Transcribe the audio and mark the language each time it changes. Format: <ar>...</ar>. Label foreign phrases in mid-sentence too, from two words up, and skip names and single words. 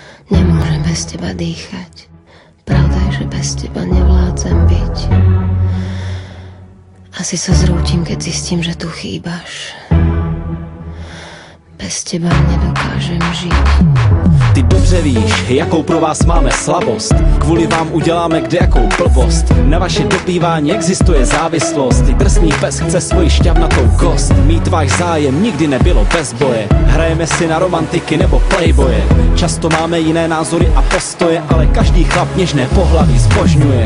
<sk>Nemôžem bez teba dýchať. Pravda je, že bez teba nevládzem byť. Asi sa zrútim, keď zistím, že tu chýbaš. Bez teba nedokážem žiť.</sk> <cs>Ty dobře víš, jakou pro vás máme slabost. Kvůli vám uděláme kdejakou blbost. Na vaše dopívání existuje závislost. Ty drsný pes chce svoji šťavnatou kost. Mít váš zájem nikdy nebylo bez boje. Hrajeme si na romantiky nebo playboye. Často máme jiné názory a postoje, ale každý chlap něžné pohlaví zbožňuje.</cs>